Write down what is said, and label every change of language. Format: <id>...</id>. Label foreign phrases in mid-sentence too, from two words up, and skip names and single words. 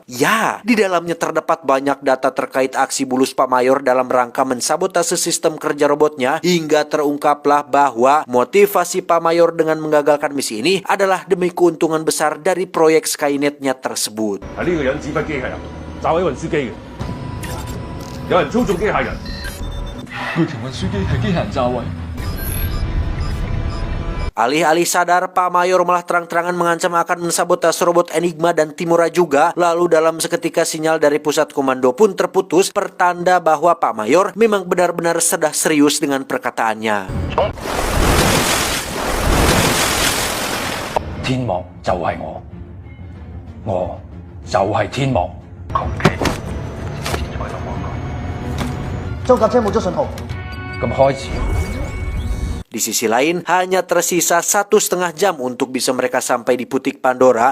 <id>Ya, di dalamnya terdapat banyak data terkait aksi bulus Pak Mayor dalam rangka mensabotase sistem kerja robotnya, hingga terungkaplah bahwa motivasi Pak Mayor dengan menggagalkan misi ini adalah demi keuntungan besar dari proyek Skynet-nya tersebut.</id> <yue>係呢個人指揮機械人，炸毀運輸機嘅，有人操縱機械人。巨型運輸機係機械人炸毀。</yue> <id>Alih-alih sadar, Pak Mayor malah terang-terangan mengancam akan mensabotase robot Enigma dan Timura juga. Lalu dalam seketika sinyal dari pusat komando pun terputus, pertanda bahwa Pak Mayor memang benar-benar sudah serius dengan perkataannya.</id> <yue>天幕就係我就係天幕。裝甲車冇咗信號。咁開始。</yue> <id>Di sisi lain, hanya tersisa 1,5 jam untuk bisa mereka sampai di Putik Pandora.</id>